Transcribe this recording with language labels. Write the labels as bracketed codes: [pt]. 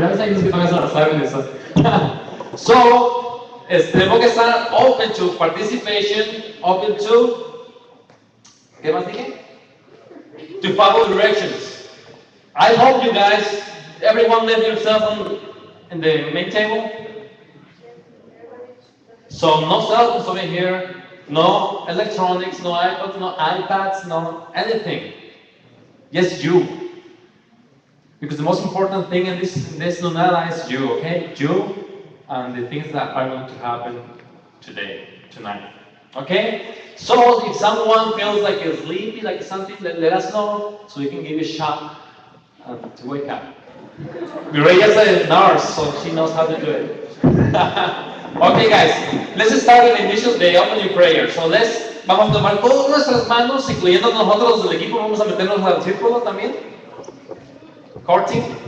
[es] Ya saben que todavía se la saben eso. So, tenemos que estar [en] open to participation, open to, [es] ¿qué más dije? [en] To follow directions. I hope you guys, everyone left yourself in the main table. So no cell phones over here, no electronics, no iPods, no iPads, no anything. Just you. Because the most important thing in this Lunada is you, okay? You and the things that are going to happen tonight. Okay? So if someone feels like you're sleepy, like something, let us know so we can give you a shot to wake up. Mireya's a nurse, so she knows how to do it. Okay, guys, let's start with the initial day. Open your prayer. [es] So vamos a tomar todas nuestras manos, incluyendo nosotros del equipo, vamos a meternos al círculo también. Courting.